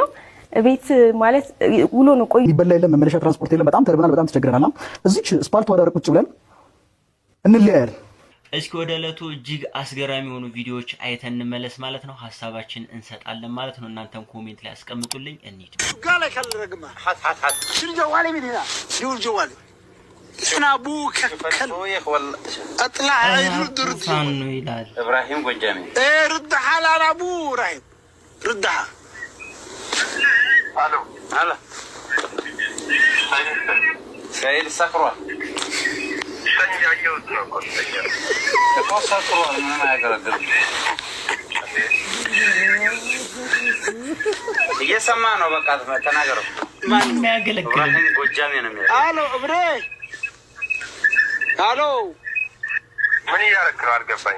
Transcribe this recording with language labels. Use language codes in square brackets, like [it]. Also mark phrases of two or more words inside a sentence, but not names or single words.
[am] ቤት ማለት ውሎ ነው። ቆይ ይበላ የለም መመለሻ ትራንስፖርት የለም። በጣም ተርበናል፣ በጣም ተቸግረናል። እዚች ስፓልት ወዳረ ቁጭ ብለን እንለያያል። እስኪ ወደ ዕለቱ እጅግ አስገራሚ የሆኑ ቪዲዮዎች አይተን እንመለስ ማለት ነው። ሀሳባችን እንሰጣለን ማለት ነው። እናንተም ኮሜንት ላይ አስቀምጡልኝ። እንሂድ። [ar] قال لك الرقمه حت شنو جوالي من هنا يقول جوالي انا ابوك فتويخ ولا اطلع رد [am] ሳኑ ይላል [ar] ابراهيم قنجامي. ايه ردها لا انا ابو ابراهيم ردها. الو هلا سيد سكروه [am] ሰንጃየውት ነው ቆጥተኛ ሰክሯል። ምንም አያገለግልም። እየሰማ ነው። በቃ ተናገረው። ማን ያገለግል? ኢብራሂም ጎጃሜ ነው የሚለው። አሎ እብሬ አሎ ምን እያደረክ ነው? አልገባኝ።